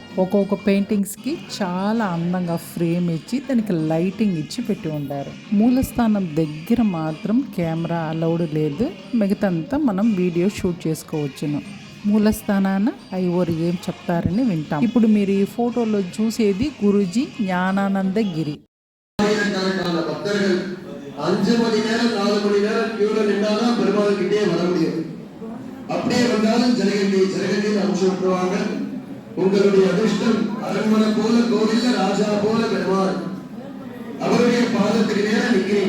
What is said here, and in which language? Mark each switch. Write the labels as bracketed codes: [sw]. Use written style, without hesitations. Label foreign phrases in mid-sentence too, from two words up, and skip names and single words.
[te] ఒక్కొక్క పెయింటింగ్స్ కి చాలా అందంగా ఫ్రేమ్ ఇచ్చి దానికి లైటింగ్ ఇచ్చి పెట్టి ఉండారు. మూలస్థానం దగ్గర మాత్రం [en] camera allowed [te] లేదు, మిగతాంతా మనం [en] video shoot [te] చేసుకోవచ్చును. మూలస్థానాన ఐవోరు ఏం చెప్తారని వింటాం. ఇప్పుడు మీరు ఈ ఫోటోలో చూసేది గురుజీ జ్ఞానానంద గిరి. [ta] 5 மணி நேரம் 4 மணி நேரம் கியூல நின்னாதான் பெருமாள் கிட்டே வர முடியும். அப்படியே வந்தாலும் ஜனகண்டி அனுப்பிச்சு விட்டுருவாங்க. உங்களுடைய அதிர்ஷ்டம் அரண்மனை போல கோவில்ல ராஜா போல பெருமாள் அவருடைய பாதத்துக்கு நேரம் நிக்கிறேன்.